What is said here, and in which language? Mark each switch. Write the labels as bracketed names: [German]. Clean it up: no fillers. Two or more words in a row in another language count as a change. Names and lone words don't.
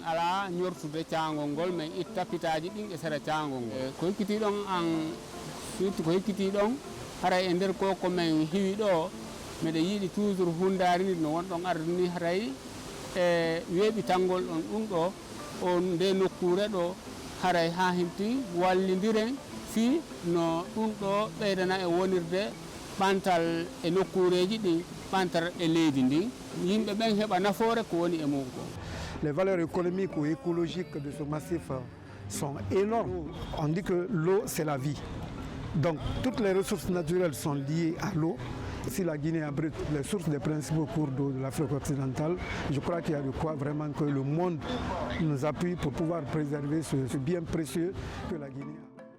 [Fula] ala ñortude cangol ngol men itta pitaji ɗin e sera cangol ngol ko hekkiti ɗon an surtout ko hekkiti ɗon haray e nder ko men hiwi ɗo miɗa yiiɗi toujours hundari no wonɗon ardini haray e weeɓitangol ɗon ɗum ɗo on nde nokkure ɗo haray ha himti wallidiren fi no ɗum ɗo ɓeydana e wonirde ɓantal e nokkureji ɗin ɓantal e leydi ndin yimɓe ɓen heɓa nafoore ko woni e mum ko. [French] Les valeurs économiques ou écologiques de ce massif sont énormes. On dit que l'eau c'est la vie. Donc toutes les ressources naturelles sont liées à l'eau. Si la Guinée abrite les sources des principaux cours d'eau de l'Afrique occidentale, je crois qu'il y a de quoi vraiment que le monde nous appuie pour pouvoir préserver ce bien précieux que la Guinée a.